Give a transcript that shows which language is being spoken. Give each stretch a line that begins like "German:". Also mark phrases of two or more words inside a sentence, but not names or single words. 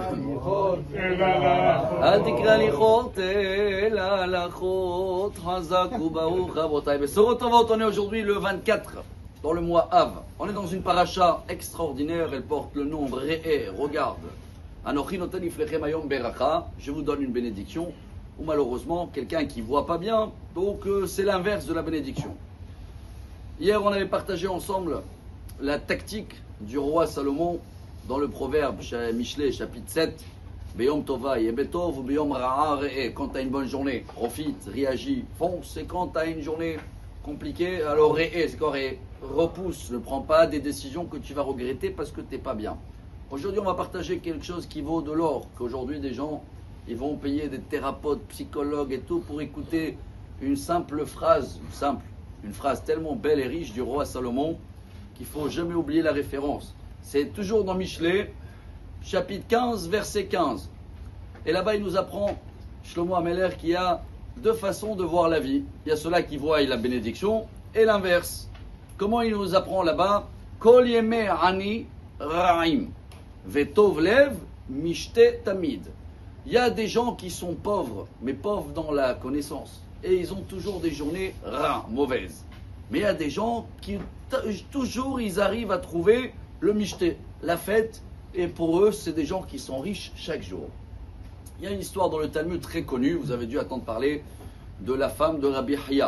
Hebrew: אל תקרא הליכות אלא הלכות, חזק וברוך רבותיי. בשורות טובות,
French: on est aujourd'hui le 24 dans le mois Av. On est dans une paracha extraordinaire, elle porte le nom Re'eh, regarde.
Hebrew: אנוכי נותן לפניכם היום ברכה,
French: je vous donne une bénédiction. Ou malheureusement, quelqu'un qui ne voit pas bien, donc c'est l'inverse de la bénédiction. Hier, on avait partagé ensemble la tactique du roi Salomon dans le proverbe Michelet, chapitre 7.
Hebrew: ביום טובה היה בטוב וביום רעה ראה.
French: Quand tu as une bonne journée, profite, réagis, fonce. Et quand tu as une journée compliquée, alors re'eh, c'est quoi re'eh? Repousse, ne prends pas des décisions que tu vas regretter parce que tu n'es pas bien. Aujourd'hui, on va partager quelque chose qui vaut de l'or, qu'aujourd'hui des gens ils vont payer des thérapeutes, psychologues et tout pour écouter une simple phrase, une phrase tellement belle et riche du roi Salomon qu'il ne faut jamais oublier la référence. C'est toujours dans Michelet, chapitre 15, verset 15. Et là-bas, il nous apprend, Shlomo Ameler, qu'il y a deux façons de voir la vie. Il y a ceux-là qui voient la bénédiction et l'inverse. Comment il nous apprend là-bas?
Hebrew: כל ימי עני רעים, וטוב לב משתה תמיד.
French: Il y a des gens qui sont pauvres, mais pauvres dans la connaissance. Et ils ont toujours des journées mauvaises. Mais il y a des gens qui, toujours, ils arrivent à trouver le mishté, la fête. Et pour eux, c'est des gens qui sont riches chaque jour. Il y a une histoire dans le Talmud très connue, vous avez dû attendre parler, de la femme de Rabbi Haya.